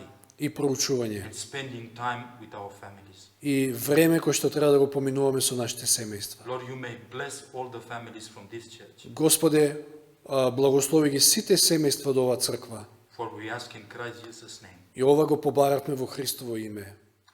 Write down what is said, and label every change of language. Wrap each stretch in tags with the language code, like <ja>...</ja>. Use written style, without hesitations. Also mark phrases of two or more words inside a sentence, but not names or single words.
<mk>и проучување</mk> <en>and spending time with our families.</en> <mk>и време кој што треба да го поминуваме со нашите семејства.</mk> <en>Lord, you may bless all the families from this church.</en> <mk>Господе, благослови ги сите семејства од оваа црква.</mk> <en>For we ask in Christ Jesus' name.</en> <mk>И ова го побаравме во Христово име.</mk>